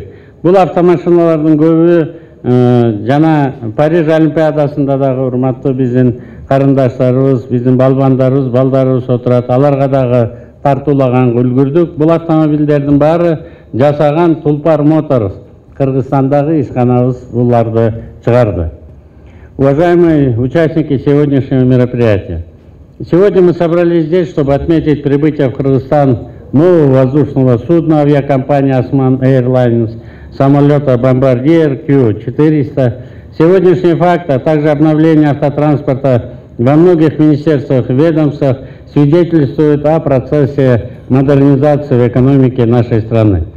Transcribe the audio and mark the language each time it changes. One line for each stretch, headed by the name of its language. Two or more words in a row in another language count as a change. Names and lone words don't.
Kyrgyz: Бул автомашиналардын көбү жана Париж Олимпиадасында дагы урматтуу биздин карындаштарыбыз, биздин балбандарыбыз, балдарыбыз отурат. Аларга дагы тартуулаганга үлгүрдүк. Бул автомобилдердин баары жасаган Тулпар Моторс. Кыргызстандагы ишканабыз буларды чыгарды.
Russian: Уважаемые участники сегодняшнего мероприятия, сегодня мы собрались здесь, чтобы отметить прибытие в Кыргызстан нового воздушного судна авиакомпании Osman Airlines, самолета «Бомбардир» Q-400. Сегодняшний факт, а также обновление автотранспорта во многих министерствах и ведомствах свидетельствует о процессе модернизации в экономике нашей страны.